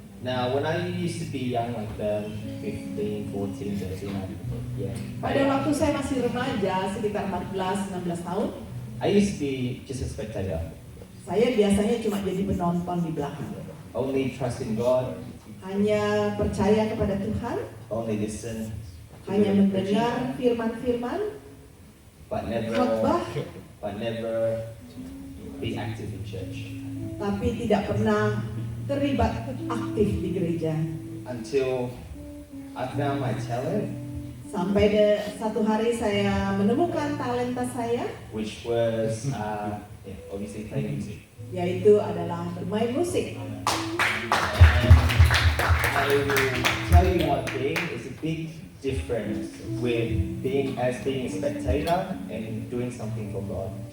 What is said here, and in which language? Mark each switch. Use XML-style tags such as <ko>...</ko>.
<en>Now, when I used to be young, like 15, 14, 13,</en> <id>Pada waktu saya masih remaja, sekitar 14-16 tahun,</id> <en>I used to be just a spectator.</en> <id>saya biasanya cuma jadi penonton di belakang.</id> <en>Only trust in God,</en> <id>Hanya percaya kepada Tuhan,</id> <en>only listen, to</en> <id>hanya</id> <en>the</en> <id>mendengar</id> <en>preaching,</en> <id>firman-firman,</id> <en>but</en> <id>khotbah,</id> <en>never be active in church.</en> <id>tapi tidak pernah terlibat aktif di gereja.</id> <en>Until I found my talent,</en> <id>Sampai satu hari saya menemukan talenta saya,</id> <en>which was obviously playing music.</en> <id>yaitu adalah bermain musik.</id> <en>I will tell you one thing, it's a big difference with being a spectator and doing something for God.</en>